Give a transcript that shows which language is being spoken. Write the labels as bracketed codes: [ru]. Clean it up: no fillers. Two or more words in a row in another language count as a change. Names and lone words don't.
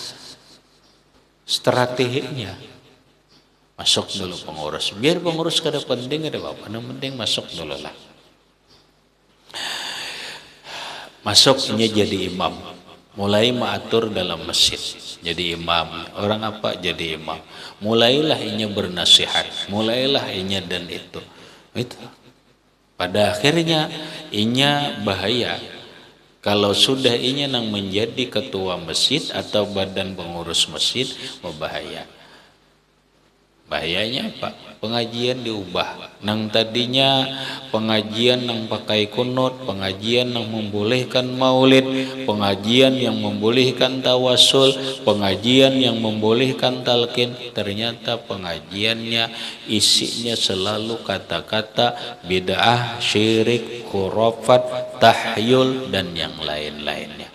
[id] Strateginya masuk dulu pengurus. Biar pengurus kada penting ada apa, yang penting masuk dulu lah. Masuknya jadi imam, mulai mengatur dalam masjid, jadi imam. Orang apa jadi imam? Mulailah inya bernasihat, mulailah inya dan itu. Pada akhirnya inya bahaya kalau sudah inya nang menjadi ketua masjid atau badan pengurus masjid, membahaya. Bahayanya apa? Pengajian diubah. Nang tadinya pengajian nang pakai kunut, pengajian nang membolehkan maulid, pengajian yang membolehkan tawasul, pengajian yang membolehkan talqin, ternyata pengajiannya isinya selalu kata-kata bid'ah, syirik, khurafat, tahyul dan yang lain-lainnya.